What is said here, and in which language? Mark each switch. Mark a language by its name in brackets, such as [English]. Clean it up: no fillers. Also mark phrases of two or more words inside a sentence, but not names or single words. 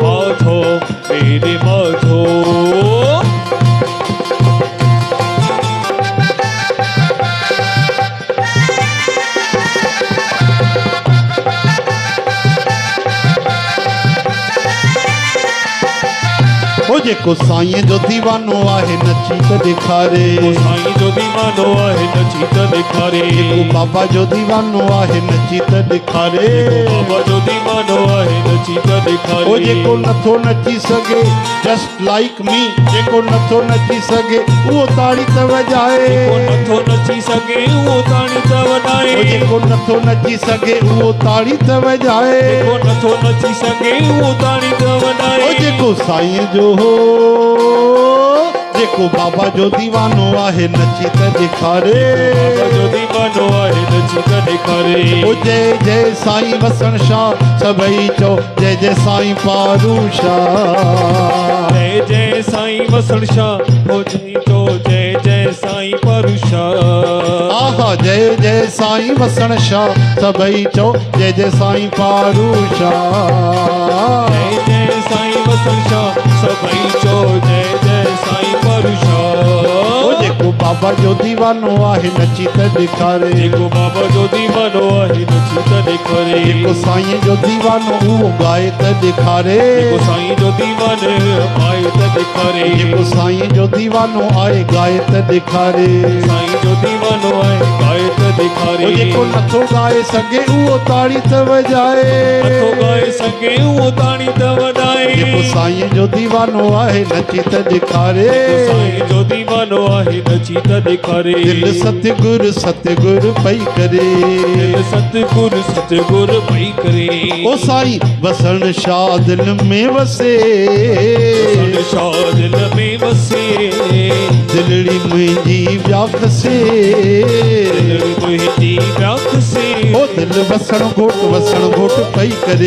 [Sindhi] माधो मेरे माधो। ओ जेको साईं जो दीवानो आहे नची त ॾेखारे। साईं जो दीवानो आहे नची त ॾेखारे। जेको बाबा जो दीवानो आहे नची त ॾेखारे। बाबा जो दीवानो आहे नची त ॾेखारे। ओ जेको नथो नची सघे [English] just like me. [Sindhi] जेको नथो नची सघे उहो ताड़ी त वॼाए। जेको नथो नची सघे उहो ताड़ी त वॼाए। ओ जेको नथो नची सघे उहो ताड़ी त वॼाए। जेको नथो नची सघे उहो ताड़ी त वॼाए। ओ जेको साईं जो हो जेको बाबा जो दीवानो आहे नची त ॾेखारे। बाबा जो दीवानो आहे नची त ॾेखारे। ओ जय जय साईं वसण शाह सभई चओ जय जय साईं पारू शाह। जय जय साईं वसण शाह हो जय तो जय जय साईं पारू शाह। आहा जय जय साईं वसण शाह सभई चओ जय जय साईं पारू शाह। जय जय साईं वसण शाह सभई चओ जय जय साईं पारू शाह। ओ जेको बाबा जो दीवानो आहे नची त ॾेखारे। जेको बाबा जो दीवानो आहे नची त ॾेखारे। जेको साईं जो दीवानो उहो ॻाए त ॾेखारे। जेको साईं जो दीवानो आहे त ॾेखारे। जेको साईं जो दीवानो आहे ॻाए त ॾेखारे। साईं जो दीवानो आहे ॻाए त ॾेखारे। ओ जेको नथो ॻाए सघे उहो ताड़ी त वॼाए। नथो ॻाए सघे उहो ताड़ी त वॼाए। जेको साईं जो दीवानो आहे नची त ॾेखारे। साईं जो दीवानो आहे नची त ॾेखारे। दिल सतगुर सतगुर पई करे। दिल सतगुर सतगुर पई करे। ओ साईं वसण शाह दिल में वसे। वसण शाह दिल में वसे। दिलड़ी मुंहिंजी व्याखसे। दिल मुंहिंजी व्याखसे। ओ दिल वसण घोट पई करे।